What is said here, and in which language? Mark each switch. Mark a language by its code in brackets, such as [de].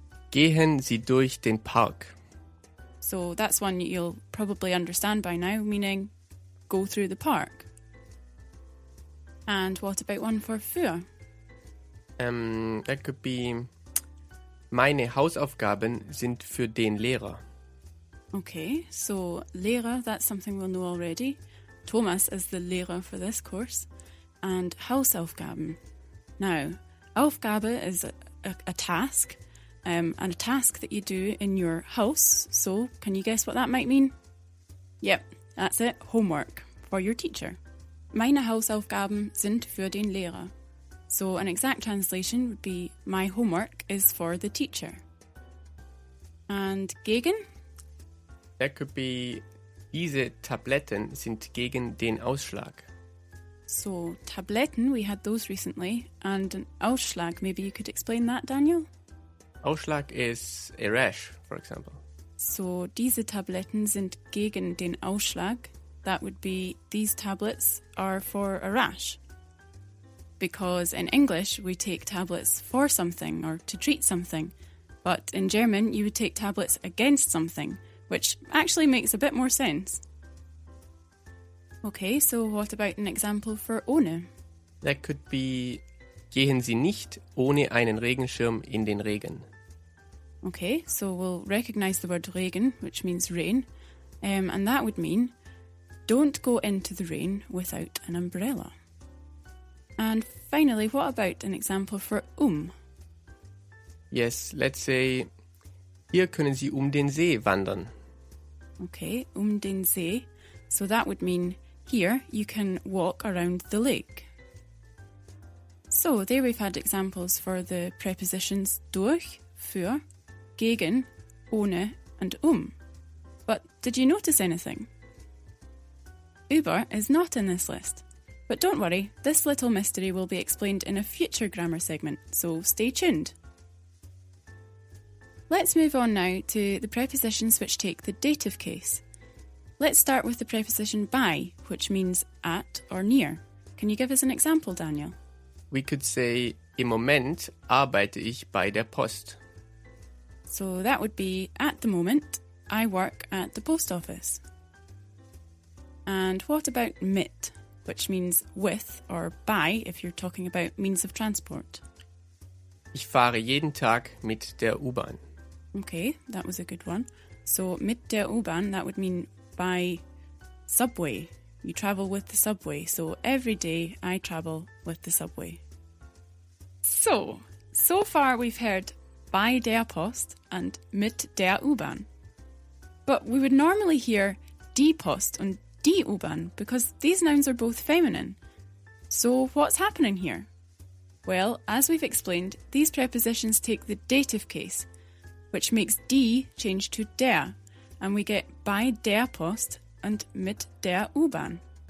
[de] Gehen Sie durch den Park. [en] So that's one you'll probably understand by now, meaning go through the park. And what about one for für? That could be [de] meine Hausaufgaben sind für den Lehrer. [en] Okay, so Lehrer, that's something we'll know already. Thomas is the Lehrer for this course. And Hausaufgaben. Now, Aufgabe is a task, and a task that you do in your house. So, can you guess what that might mean? Yep, that's it, homework for your teacher. [de] Meine Hausaufgaben sind für den Lehrer. [en] So, an exact translation would be, my homework is for the teacher. And gegen? That could be, [de] diese Tabletten sind gegen den Ausschlag. [en] So, Tabletten, we had those recently, and an Ausschlag, maybe you could explain that, Daniel? Ausschlag is a rash, for example. [de] So diese Tabletten sind gegen den Ausschlag. [en] That would be these tablets are for a rash. Because in English we take tablets for something or to treat something, but in German you would take tablets against something, which actually makes a bit more sense. Okay, so what about an example for ohne? That could be, [de] gehen Sie nicht ohne einen Regenschirm in den Regen. [en] Okay, so we'll recognise the word Regen, which means rain, and that would mean don't go into the rain without an umbrella. And finally, what about an example for Yes, let's say, [de] hier können Sie den See wandern. Okay, den See. [en] So that would mean here you can walk around the lake. So there we've had examples for the prepositions durch, für, gegen, ohne and But did you notice anything? Über is not in this list. But don't worry, this little mystery will be explained in a future grammar segment, so stay tuned. Let's move on now to the prepositions which take the dative case. Let's start with the preposition by, which means at or near. Can you give us an example, Daniel? We could say, [de] im Moment arbeite ich bei der Post. [en] So that would be, at the moment, I work at the post office. And what about mit, which means with or by if you're talking about means of transport? [de] Ich fahre jeden Tag mit der U-Bahn. [en] Okay, that was a good one. So [de] mit der U-Bahn, [en] that would mean by subway. You travel with the subway. So every day I travel with the subway. So far we've heard [de] bei der Post [en] and [de] mit der U-Bahn. [en] But we would normally hear [de] die Post [en] and [de] die U-Bahn [en] because these nouns are both feminine. So what's happening here? Well, as we've explained, these prepositions take the dative case, which makes die change to der, and we get [de] bei der Post [en] and [de] mit der U-Bahn.